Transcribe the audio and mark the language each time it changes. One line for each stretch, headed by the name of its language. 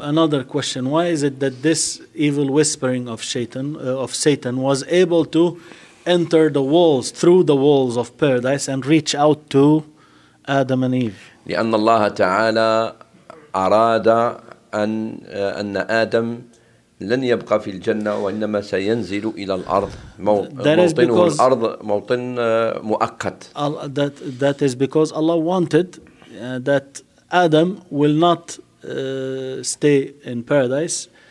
English: Another question: why is it that this evil whispering of Satan was able to enter the walls through the walls of paradise and reach out to Adam and Eve?
Arabic: لأن الله تعالى أراد أن آدم لن يبقى في الجنة وإنما سينزل إلى الأرض موطنه الأرض موطن مؤقت.
English: That is because Allah wanted that Adam will not stay in paradise.